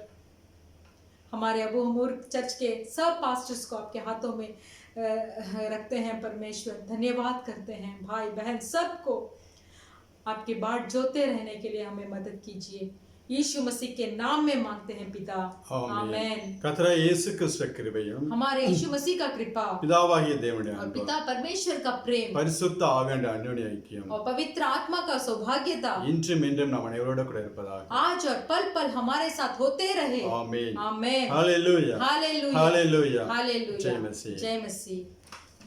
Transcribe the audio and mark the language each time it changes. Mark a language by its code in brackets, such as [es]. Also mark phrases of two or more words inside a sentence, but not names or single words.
[hi] हमारे अबू हमूर चर्च के सब पास्टर्स को आपके हाथों में रखते हैं परमेश्वर। धन्यवाद करते हैं। भाई बहन सबको आपकी बाट जोते रहने के लिए हमें मदद कीजिए। यीशु मसीह के नाम में मांगते हैं पिता, आमेन। [ta] கர்த்தராகிய இயேசு கிறிஸ்து கிருபையும் [hi] हमारे यीशु मसीह का कृपा [ta] பிதாவாகிய தேவனுடைய [hi] और [ta] அன்பும் [hi] पिता परमेश्वर का प्रेम [ta] பரிசுத்த ஆவியானவருடைய அந்யோன்ய ஐக்கியம் [hi] और पवित्र आत्मा का सौभाग्यता [ta] இன்றும் என்றும் நம் அனைவரோடு கூட இருப்பதாக [hi] आज और पल पल हमारे साथ होते रहे। [ta] ஆமென் [hi] आमेन। हालेलुया हालेलुया, हालेलुया हालेलुया। जय मसीह। जय मसीह।